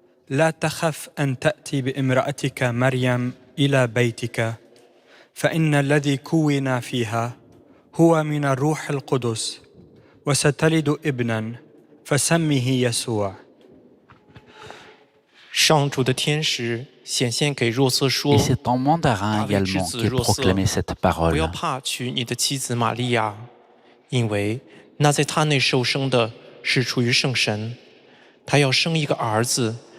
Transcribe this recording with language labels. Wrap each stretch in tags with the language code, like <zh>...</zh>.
<ar>لا تخف أن تأتي بامرأتك مريم إلى بيتك فإن الذي كون فيها هو من الروح القدس وستلد ابنا فسمه يسوع.</ar> <fr>Et c'est en mandarin également qu'est proclamée cette parole.</fr> <zh>不要怕娶你的妻子玛利亚，因为那在她内受生的是出于圣神，她要生一个儿子。</zh>